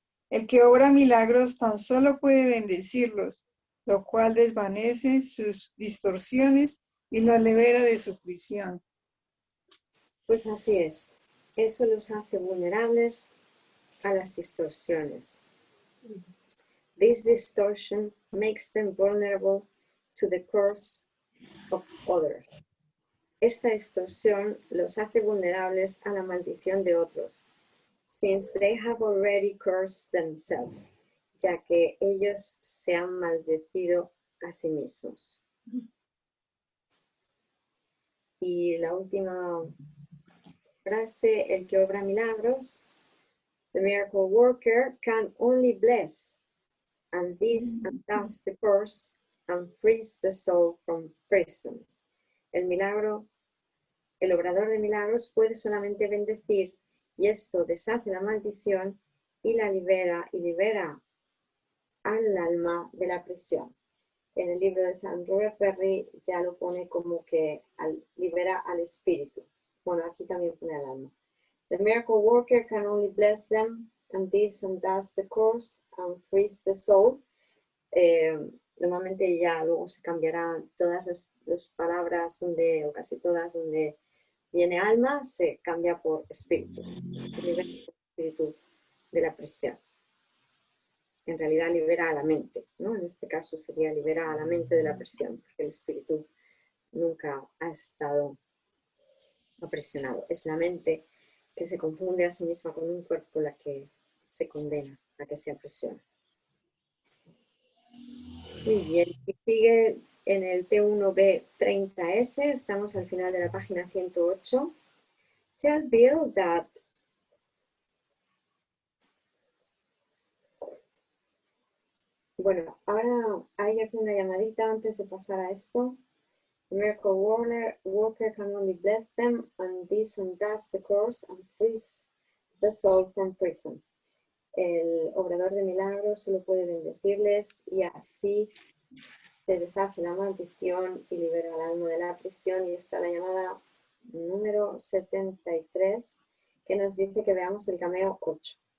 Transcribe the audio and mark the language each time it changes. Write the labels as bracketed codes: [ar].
[es] El que obra milagros tan solo puede bendecirlos, lo cual desvanece sus distorsiones y los libera de su prisión. Pues así es. Eso los hace vulnerables a las distorsiones. [en] This distortion makes them vulnerable to the curse of others. [es] Esta distorsión los hace vulnerables a la maldición de otros, [en] since they have already cursed themselves, [es] ya que ellos se han maldecido a sí mismos. Y la última frase, el que obra milagros, [en] the miracle worker can only bless, and this undoes the curse and frees the soul from prison. [es] El obrador de milagros puede solamente bendecir, y esto deshace la maldición y la libera al alma de la prisión. En el libro de San Robert Perry ya lo pone como que libera al espíritu. Bueno, aquí también pone al alma. [en] The miracle worker can only bless them, and this undoes the curse and frees the soul. [es] Normalmente ya luego se cambiarán todas las palabras o casi todas donde viene alma, se cambia por espíritu. Libera el espíritu de la prisión. En realidad libera a la mente, ¿no? En este caso sería libera a la mente de la prisión, porque el espíritu nunca ha estado aprisionado. Es la mente que se confunde a sí misma con un cuerpo la que se condena a que se aprisiona. Muy bien, y sigue en el T1B30S, estamos al final de la página 108. [en] Tell Bill that [es] bueno, ahora hay aquí una llamadita antes de pasar a esto. [en] The miracle worker can only bless them, and this undoes the curse and frees the soul from prison. [es] El obrador de milagros solo puede bendecirles y así se deshace la maldición y libera al alma de la prisión. Y está la llamada número 73 que nos dice que veamos el cameo 8.